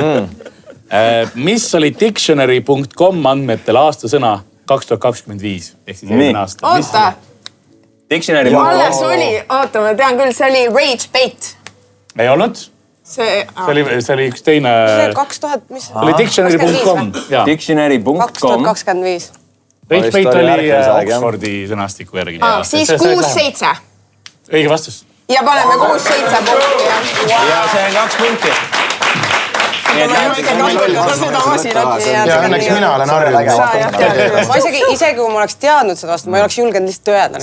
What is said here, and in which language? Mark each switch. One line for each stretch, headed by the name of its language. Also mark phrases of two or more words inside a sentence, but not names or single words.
Estonian: Mis oli dictionary.com andmetel aastasõna 2025? Ehk siis eelmine aasta. Oota. Dictionary. Alles oli, oota, ma tean küll, see oli
English: rage bait.
Estonian: Ei olnud? See oli üks teine... See 2000, mis? Oli dictionary.com. Dictionary.com. 2025.
English: Rage bait
Estonian: oli Oxfordi sõnastiku järgi. Siis 6-7. Õige vastus. Ja paneme 6-7 punkti. Ja see on 2 punkti. Ja õnneks mina olen harjunud. Ma isegi kui ma oleks teadnud seda vastu, ma ei oleks julgenud lihtsalt öelda.